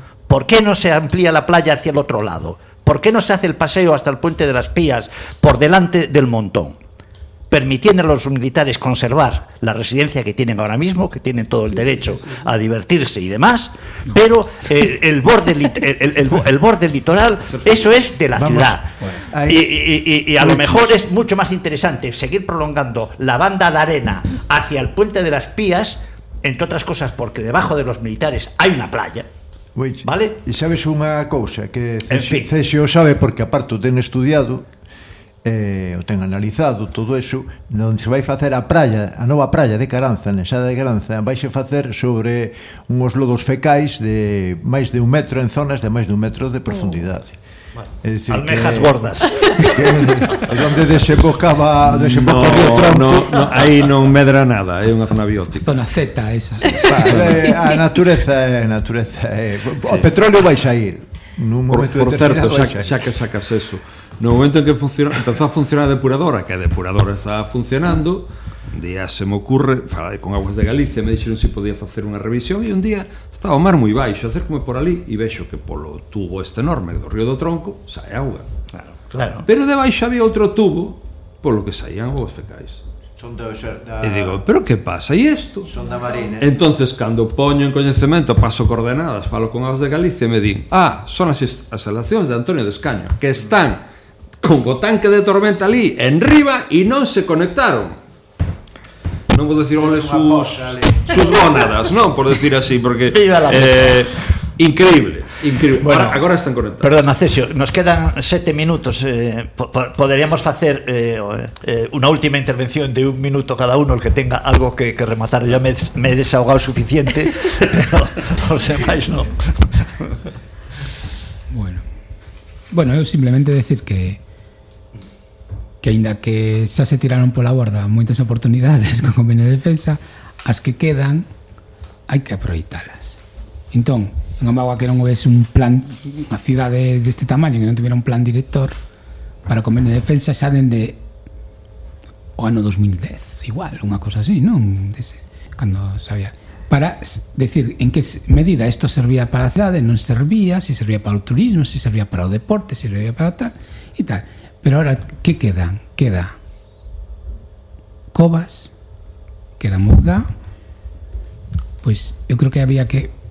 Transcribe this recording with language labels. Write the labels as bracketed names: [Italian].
[Spanish] ¿Por qué no se amplía la playa hacia el otro lado? ¿Por qué no se hace el paseo hasta el Puente de las Pías por delante del Montón, permitiendo a los militares conservar la residencia que tienen ahora mismo, que tienen todo el derecho a divertirse y demás, pero el borde litoral, eso es de la ciudad. Y a lo mejor es mucho más interesante seguir prolongando la banda de arena hacia el Puente de las Pías, entre otras cosas porque debajo de los militares hay una playa. ¿Vale? Y sabes una cosa, que Cesio sabe porque aparte te han estudiado, [Galician] o ten analizado todo eso, onde se vai facer a praia, a nova praia de Caranza, na xada de Caranza, vaise facer sobre uns lodos fecais de máis de un metro, en zonas de máis de un metro de profundidade. [Spanish] Almejas gordas. [Galician] Onde desembocaba río Tronco. No, aí non medra nada, é unha zona biótica. Zona Z esa. Sí. A natureza. Sí. O petróleo vai sair. Nun momento por certo, xa que sacas eso. No momento en que empezou a funcionar a depuradora, que a depuradora estaba funcionando, un día se me ocurre, falei con Aguas de Galicia, me dixeron si podía facer unha revisión, e un día estaba o mar moi baixo, acércome por ali e vexo que polo tubo este enorme do río do Tronco sae auga. Claro. Pero debaixo había outro tubo polo que saían aguas fecais. Son dos, e digo, pero que pasa? E isto? Son da Marina. Entonces, cando poño en coñecemento, paso coordenadas, falo con as de Galicia e me din, ah, son as elacións de Antonio de Escaño, que están con o tanque de tormenta ali, en riba, e non se conectaron. Non vou decir onde sus gónadas, non, por decir así, porque... [Spanish] Viva la increíble, increíble. [Galician] Bueno, agora están conectados. [Spanish] Perdona, Cesio, nos quedan 7 minutos. [Galician] Poderíamos facer unha última intervención de un minuto [Spanish] cada uno, el que tenga algo que rematar. Ya me he desahogado suficiente, pero os demais non. [Galician] Bueno, eu simplemente decir que aínda que xa se tiraron pola borda moitas oportunidades con convenio de defensa, as que quedan hai que aproveitalas. Entón, en Amagua, que non houvese un plan, unha cidade deste tamaño que non tuviera un plan director para o convenio de defensa xa dende o ano 2010, igual, unha cosa así, non? Dese, cando sabía. Para decir en que medida isto servía para a cidade, non servía, se servía para o turismo, se servía para o deporte, se servía para tal e tal. [Spanish] Pero ahora, que quedan? Queda Covas, queda Murga, pues yo creo que había que...